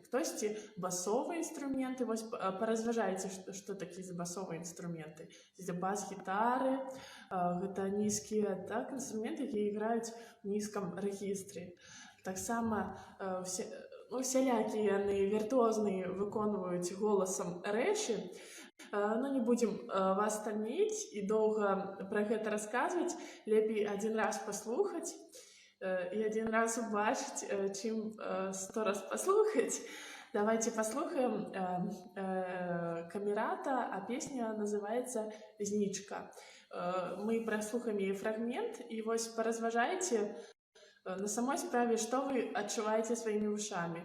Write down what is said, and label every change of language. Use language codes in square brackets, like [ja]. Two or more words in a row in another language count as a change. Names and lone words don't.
[be] Хтосьці басовыя інструменты, вось паразважайце, што такі за басовыя інструменты. Бас-гітары, гэта нізкія інструменты, якія іграюць у нізкім рэгістры. Таксама усялякія яны віртуозны выконваюць голасам рэчы. [ru] Но не будем вас томить и долго про [be] гэта расказваць. Лепей [ru] один раз [be] паслухаць и [ru] один раз [be] убачыць, чым 100 раз паслухаць. [ru] Давайте послухаем «Камерата», а песня называется «Знічка». [be] Мы праслухаем яе фрагмент, і вось паразважайце на самой справе, што вы адчуваеце сваімі вушамі.